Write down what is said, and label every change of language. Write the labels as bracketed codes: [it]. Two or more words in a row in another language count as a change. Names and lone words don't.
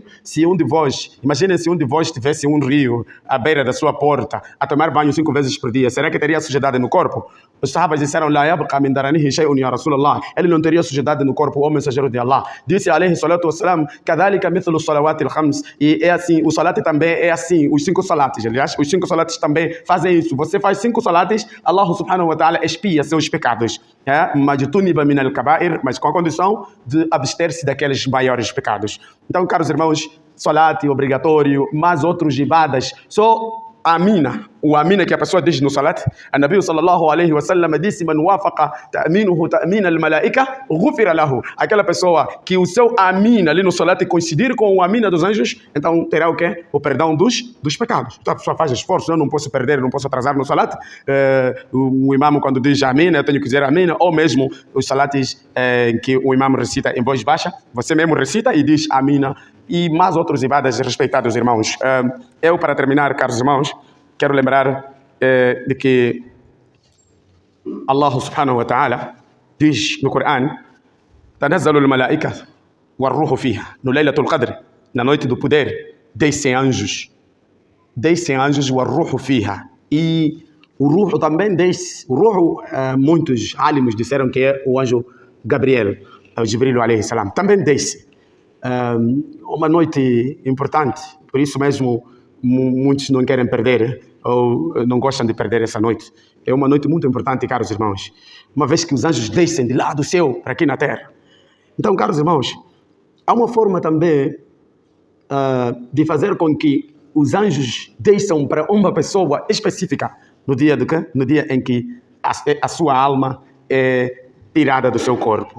[pt] Se um de vós, imagine se um de vós tivesse um rio à beira da sua porta a tomar banho 5 vezes por dia, será que teria sujidade no corpo? Os sahabas disseram: [ar] "لا يبقى من درنه شيء يا رسول الله." [pt] Ele não teria sujidade no corpo, o mensageiro de Allah. [ar] Disse عليه الصلاة والسلام كذلك مثل الصلوات الخمس." [pt] E é assim, o salat também é assim, os 5 salates. Aliás, os 5 salates também fazem isso. Você faz 5 salates, [ar] الله سبحانه وتعالى [pt] expia seus pecados. [ar] مجتنبة من الكبائر, [pt] mas com a condição de abster-se daqueles maiores pecados. Então, caros irmãos, salat obrigatório, mas outros ibadas, só amina, o amina que a pessoa diz no salat. [ar] A النبي صلى الله عليه وسلم disse: "من وافق تأمينه تأمين الملائكة غفر له." [pt] Aquela pessoa que o seu amina ali no salat coincidir com o amina dos anjos, então terá o quê? O perdão dos pecados. Então a pessoa faz esforço: eu não posso perder, não posso atrasar no salat. O imam, quando diz amina, eu tenho que dizer amina, ou mesmo os salates que o imam recita em voz baixa, você mesmo recita e diz amina. E mais outros ibadas, respeitados irmãos. Eu, para terminar, caros irmãos, quero lembrar de que [ar] الله سبحانه وتعالى [pt] diz no Corão: [ar] "تنزل الملائكة والروح فيها." [pt] No Laylatul Qadr, na noite do poder, descem anjos. Descem anjos, [ar] والروح فيها. [pt] E o ruhu também desce. O ruhu, muitos alimos disseram que é o anjo Gabriel, o Jibril [ar] عليه السلام. [pt] Também desce. Uma noite importante, por isso mesmo muitos não querem perder ou não gostam de perder essa noite. É uma noite muito importante, caros irmãos, uma vez que os anjos descem de lá do céu para aqui na terra. Então, caros irmãos, há uma forma também de fazer com que os anjos desçam para uma pessoa específica no dia em que a sua alma é tirada do seu corpo.